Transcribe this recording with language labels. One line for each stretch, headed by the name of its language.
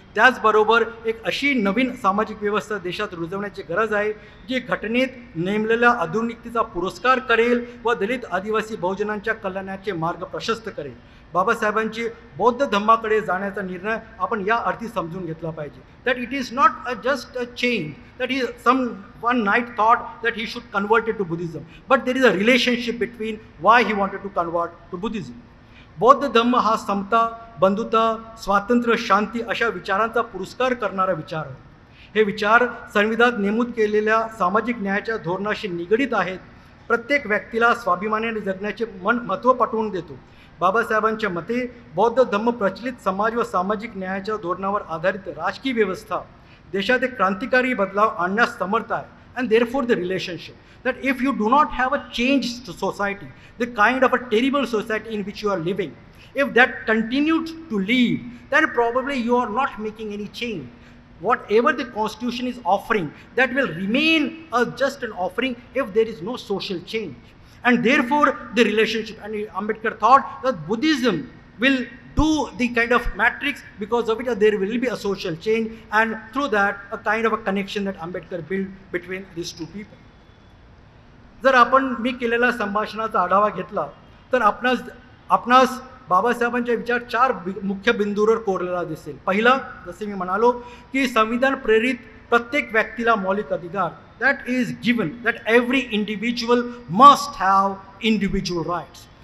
Marathi: त्याचबरोबर एक अशी नवीन सामाजिक व्यवस्था देशात रुजवण्याची गरज आहे जी घटनेत नेमलेल्या आधुनिकतेचा पुरस्कार करेल व दलित, आदिवासी, बहुजनांच्या कल्याणाचे मार्ग प्रशस्त करेल. बाबासाहेबांची बौद्ध धम्माकडे जाण्याचा निर्णय आपण या अर्थी समजून घेतला पाहिजे.
English: That it is not just a change, that he one night thought that he should convert it to Buddhism, but there is a relationship between why he wanted to convert to Buddhism.
Marathi: बौद्ध धम्म हा समता, बंधुता, स्वातंत्र्य, शांती अशा विचारांचा पुरस्कार करणारा विचार आहे. हे विचार संविधानात नमूद केलेल्या सामाजिक न्यायाच्या धोरणाशी निगडीत आहेत. प्रत्येक व्यक्तीला स्वाभिमानाने जगण्याचे महत्त्व पटवून देतो. बाबासाहेबांच्या मते बौद्ध धम्म प्रचलित समाज व सामाजिक न्यायाच्या धोरणावर आधारित राजकीय व्यवस्था देशात एक क्रांतिकारी बदलाव आणण्यास समर्थ आहे.
English: And therefore the relationship, that if you do not have a change to society, the kind of a terrible society in which you are living, if that continues to live, then probably you are not making any change. Whatever the constitution is offering, that will remain just an offering if there is no social change. And therefore the relationship, and Ambedkar thought that Buddhism will do the kind of matrix, because of it there will be a social change, and through that a kind of a connection that Ambedkar built between these two people.
Marathi: जर आपण मी केलेला संभाषणाचा आढावा घेतला तर आपणास बाबासाहेबांचे विचार 4 मुख्य बिंदूवर कोरलेला दिसेल. पहिला, जसे मी म्हणालो की संविधान प्रेरित प्रत्येक व्यक्तीला मौलिक अधिकार,
English: that is given, that every individual must have individual rights.